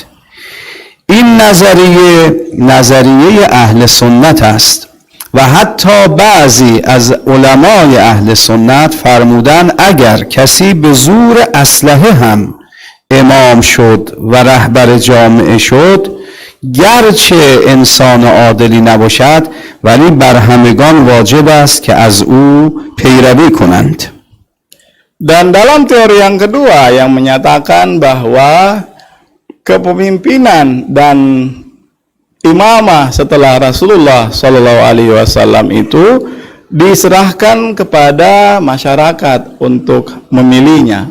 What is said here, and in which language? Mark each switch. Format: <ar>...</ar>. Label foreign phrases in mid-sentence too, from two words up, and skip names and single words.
<fa>این نظریه اهل سنت است و حتی بعضی از علمای اهل سنت فرمودن اگر کسی به زور اسلحه هم امام شد و رهبر جامعه شد، گرچه انسان عادلی نباشد ولی بر همگان واجب است که از او پیروی کنند.</fa> <id>Dan dalam teori yang kedua yang menyatakan bahwa kepemimpinan dan imamah setelah Rasulullah</id> <ar>صلى الله عليه وسلم</ar> <id>itu diserahkan kepada masyarakat untuk memilihnya.</id>